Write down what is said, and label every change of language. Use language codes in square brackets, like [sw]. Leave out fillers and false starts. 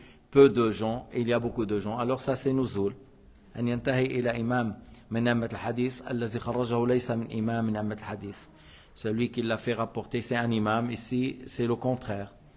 [fr] Peu de gens, il y a beaucoup de gens, alors ça c'est nuzul. [ar] أن ينتهي إلى إمام من أئمة الحديث الذي خرجه ليس من إمام من أئمة الحديث. [fr] Celui qui l'a fait rapporter c'est un imam, ici c'est le contraire.